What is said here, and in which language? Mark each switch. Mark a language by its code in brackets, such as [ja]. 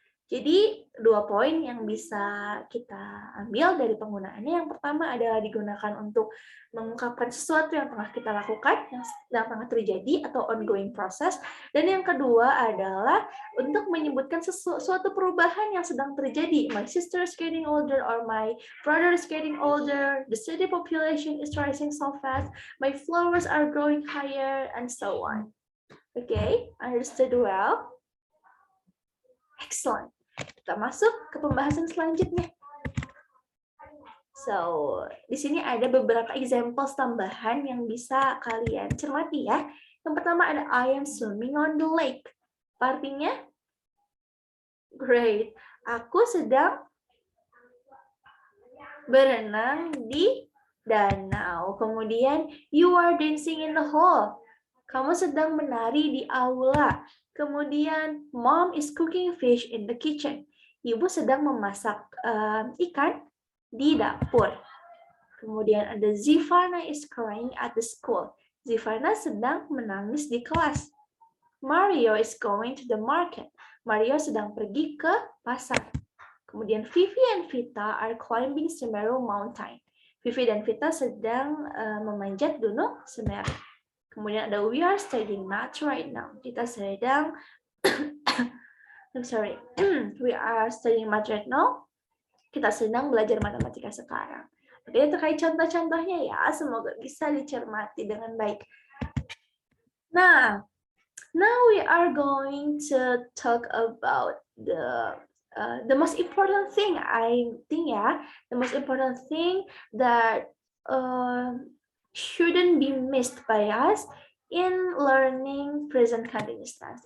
[id] Jadi 2 poin yang bisa kita ambil dari penggunaannya. Yang pertama adalah digunakan untuk mengungkapkan sesuatu yang tengah kita lakukan, yang tengah terjadi atau [en] ongoing process. [id] Dan yang kedua adalah untuk menyebutkan suatu perubahan yang sedang terjadi. [en] My sister is getting older or my brother is getting older. The city population is rising so fast. My flowers are growing higher and so on. Okay, understood well? Excellent. [id] Kita masuk ke pembahasan selanjutnya. So, di sini ada beberapa [en] examples [id] tambahan yang bisa kalian cermati ya. Yang pertama ada [en] I am swimming on the lake. [id] Artinya, great. Aku sedang berenang di danau. Kemudian, [en] you are dancing in the hall. [id] Kamu sedang menari di aula. Kemudian, [en] mom is cooking fish in the kitchen. [id] Ibu sedang memasak ikan di dapur. Kemudian ada [en] Zivana is crying at the school. [id] Zivana sedang menangis di kelas. [en] Mario is going to the market. [id] Mario sedang pergi ke pasar. Kemudian [en] Vivi and Vita are climbing Semeru Mountain. [id] Vivi dan Vita sedang memanjat gunung Semeru. Kemudian ada [en] we are studying math right now. [id] Kita sedang [en] I'm sorry. [id] We are studying math right now. Kita sedang belajar matematika sekarang. Oke, terkait contoh-contohnya ya, semoga bisa dicermati dengan baik. Nah, [en] now we are going to talk about the most important thing, I think [id] ya, [en] the most important thing that shouldn't be missed by us in learning present continuous tense.